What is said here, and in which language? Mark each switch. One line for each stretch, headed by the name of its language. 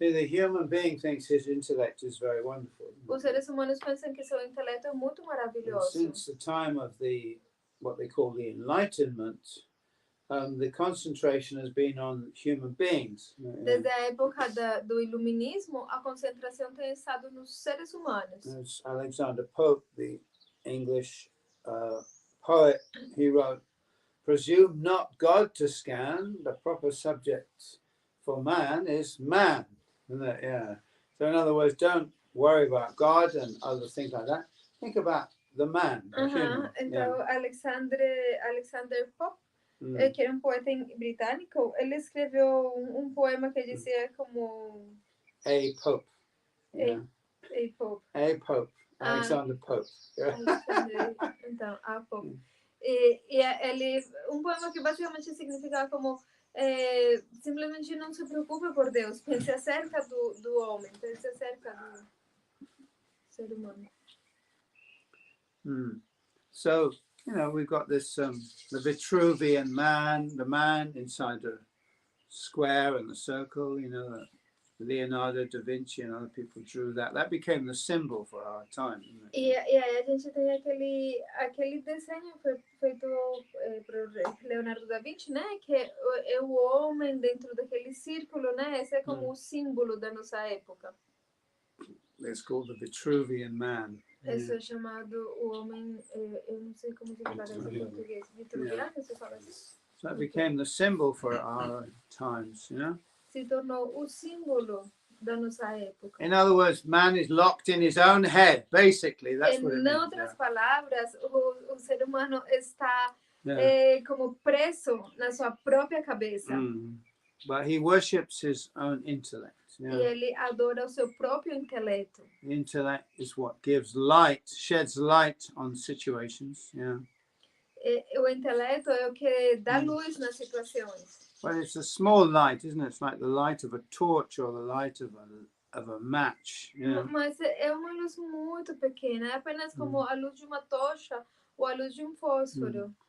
English: The human being thinks his intellect is very wonderful.
Portuguese: Os seres humanos pensam que seu intelecto é muito maravilhoso.
English: Since the time of what they call the Enlightenment, the concentration has been on human beings.
Portuguese: Desde a época do iluminismo, a concentração tem estado nos seres humanos.
English: As Alexander Pope, the English poet, he wrote, "Presume not God to scan, the proper subject for man is man." Yeah. So in other words, don't worry about God and other things like that. Think about the man, the human.
Portuguese: Então, Alexander Pope, que era um poeta britânico, ele escreveu um poema que dizia como... A Pope. A Pope. A Pope. Alexander Pope. Alexander, então, a Pope. E ele, um poema que basicamente significava como simplesmente não se preocupe por Deus, pense acerca do homem, pense acerca do ser humano.
English: So, we've got this the Vitruvian man, the man inside the square and the circle, Leonardo da Vinci and other people drew that. That became the symbol for our time.
Portuguese: E aí a gente tem aquele desenho feito por Leonardo da Vinci, né? Que é o homem dentro daquele círculo, né? Esse é como o símbolo da nossa época.
English: it's called the Vitruvian man.
Portuguese: Isso é chamado o homem, eu não sei como se fala isso em português. Vitruviano, você fala assim?
English: So it became the symbol for our times, you know.
Portuguese: Se tornou o símbolo da nossa época.
English: In other words, man is locked in his own head. Basically, that's what it
Portuguese: Em
English: means.
Portuguese: outras palavras, o ser humano está
English: Yeah.
Portuguese: como preso na sua própria cabeça.
English: But he worships his own intellect.
Portuguese: E
English: Yeah.
Portuguese: ele adora o seu próprio intelecto.
English: The intellect is what gives light, sheds light on situations. Yeah.
Portuguese: O intelecto é o que dá luz nas situações.
English: Well, it's a small light, isn't it? It's like the light of a torch or the light of a match. Yeah.
Portuguese: Mas é uma luz muito pequena, é apenas como a luz de uma tocha ou a luz de fósforo.